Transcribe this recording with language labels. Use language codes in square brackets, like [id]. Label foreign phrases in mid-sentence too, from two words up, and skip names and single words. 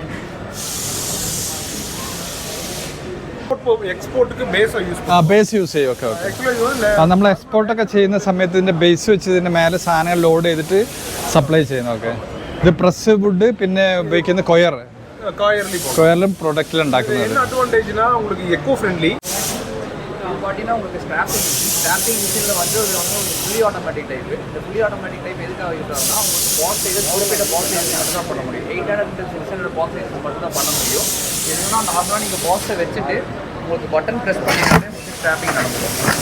[ml] എക്സ്പോർട്ടിക്ക് ബേസ് യൂസ് ചെയ്യും. [en] okay okay. [ml] നമ്മൾ എക്സ്പോർട്ടൊക്കെ ചെയ്യുന്ന സമയത്ത് ഇതിൻ്റെ ബേസ് വെച്ച് ഇതിൻ്റെ മേലെ സാധനങ്ങൾ ലോഡ് ചെയ്തിട്ട് സപ്ലൈ ചെയ്യുന്നു. ഓക്കെ. ഇത് [en] press wood [ml] പിന്നെ ഉപയോഗിക്കുന്ന കൊയറിലും പ്രൊഡക്റ്റിലും ഉണ്ടാക്കുന്നത്. [ta] அட்வான்டேஜ்னா உங்களுக்கு [en] eco friendly. [ta] பார்த்தீங்கன்னா உங்களுக்கு ஸ்டாம்பிங் மிஷினில் வந்து இது வந்து [en] fully automatic type. [ta] இந்த [en] fully automatic type [ta] எதுக்காக யூஸ் ஆகுதுன்னா உங்களுக்கு [en] box size [ta] குறிப்பிட்ட [en] box size [ta] மட்டும் தான் பண்ண முடியும். 800 600 [en] box size [ta] மட்டும் தான் பண்ண முடியும். இதுனா நார்மலாக நீங்கள் பாக்ஸை வச்சுட்டு உங்களுக்கு [en] button press [ta] பண்ணிட்டு உங்களுக்கு ஸ்டாம்பிங் நடந்துடும்.